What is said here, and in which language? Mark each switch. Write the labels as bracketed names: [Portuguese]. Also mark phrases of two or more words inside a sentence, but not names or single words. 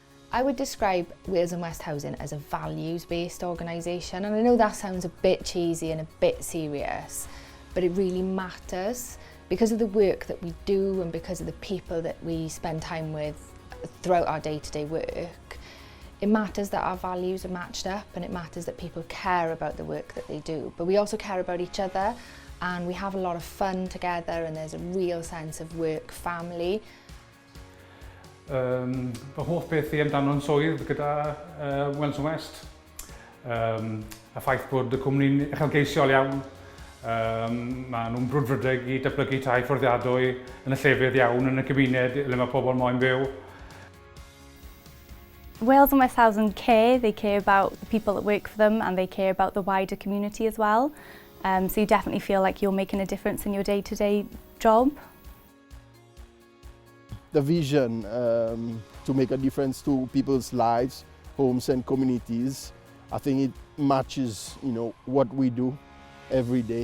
[English] I would describe Wales and West Housing as a values-based organisation, and I know that sounds a bit cheesy and a bit serious, but it really matters because of the work that we do and because of the people that we spend time with throughout our day-to-day work. It matters that our values are matched up, and it matters that people care about the work that they do, but we also care about each other, and we have a lot of fun together, and there's a real sense of work family. [Welsh] Fy hoff beth i amdano'n swydd gyda Wales and West. Y ffaith bod y cwmni'n uchelgeisiol iawn. Maen nhw'n brwdfrydeg i datblygu tai fforddiadwy yn y llefydd iawn yn y cymuned le mae pobl moyn byw. [English] Wales and West Housing care. They care about the people that work for them, and they care about the wider community as well. So you definitely feel like you're making a difference in your day-to-day job. The vision to make a difference to people's lives, homes and communities, I think it matches, what we do every day.